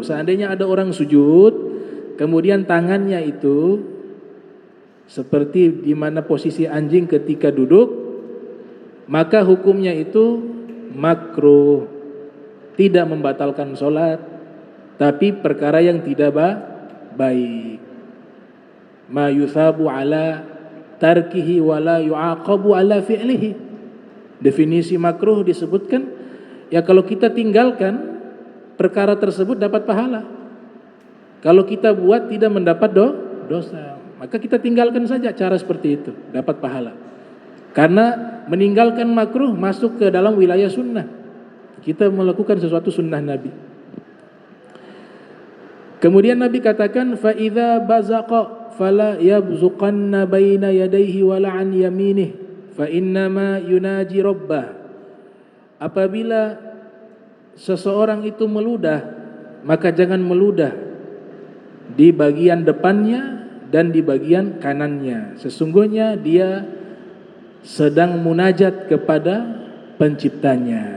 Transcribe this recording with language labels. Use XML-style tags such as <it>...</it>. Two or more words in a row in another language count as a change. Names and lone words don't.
<id>Seandainya ada orang sujud, kemudian tangannya itu seperti di mana posisi anjing ketika duduk, maka hukumnya itu makruh. Tidak membatalkan sholat, tapi perkara yang tidak baik.</id> <ar>ما يثاب على تركه ولا يعاقب على فعله.</ar> <id>Definisi makruh disebutkan, ya kalau kita tinggalkan perkara tersebut dapat pahala. Kalau kita buat tidak mendapat dosa, maka kita tinggalkan saja cara seperti itu, dapat pahala. Karena meninggalkan makruh masuk ke dalam wilayah sunnah. Kita melakukan sesuatu sunnah Nabi. Kemudian Nabi katakan,</id> <ar>فإذا بزق فلا يبزقن بين يديه ولا عن يمينه فإنما يناجي ربه.</ar> <id>Apabila seseorang itu meludah, maka jangan meludah di bagian depannya dan di bagian kanannya. Sesungguhnya dia sedang munajat kepada penciptanya.</id>